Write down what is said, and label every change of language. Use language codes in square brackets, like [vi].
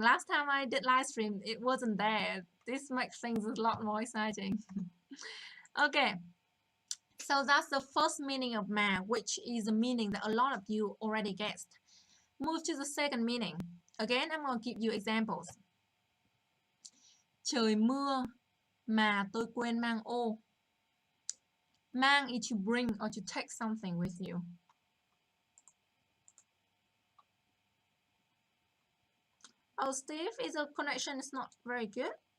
[en] Last time I did live stream, it wasn't there. This makes things a lot more exciting. Okay, so that's the first meaning of mà, which is a meaning that a lot of you already guessed. Move to the second meaning. Again, I'm going to give you examples. [vi] Trời mưa mà tôi quên mang ô. [en] Mang is to bring or to take something with you. Oh, Steve, is the connection is not very good?